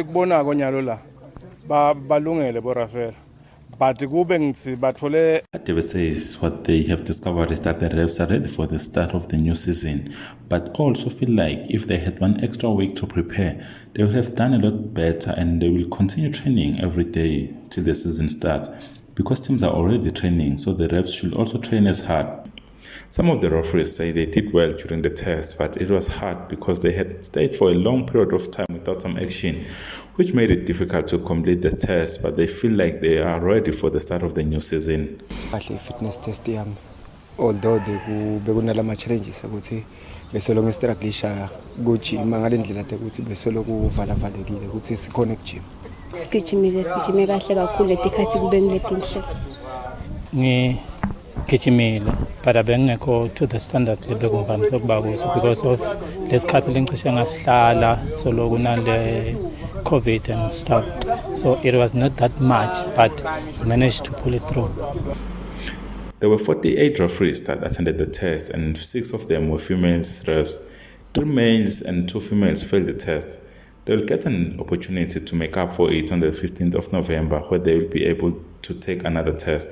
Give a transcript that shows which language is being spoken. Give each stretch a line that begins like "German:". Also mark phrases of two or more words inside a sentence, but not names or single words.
English: Hadebe says what they have discovered is that the refs are ready for the start of the new season, but also feel like if they had 1 extra week to prepare, they would have done a lot better, and they will continue training every day till the season starts, because teams are already training, so the refs should also train as hard. Some of the referees say they did well during the test, but it was hard because they had stayed for a long period of time without some action, which made it difficult to complete the test, but they feel like they are ready for the start of the new season. Fitness test
Swati: yami, although bekunalama challenges ukuthi besolo ngistruglisha kujima ngalendlela ukuthi besolo kuvala-valekile ukuthi sikhona ekujima. Sigijime kahle kakhulu letikhathi kube ngiletinhle. Ngigijimile but abengekho
English: to the standard
Swati: lebekungivamisa ukuba kuso
English: because of
Swati: lesikhathi lengicishe ngasihlala solo kunale
English: COVID and stuff, so it was not that much, but we managed to pull it through. There were 48 referees that attended the test, and 6 of them were female refs. 3 males and 2 females failed the test. They will get an opportunity to make up for it on the 15th of November, where they will be able to take another test.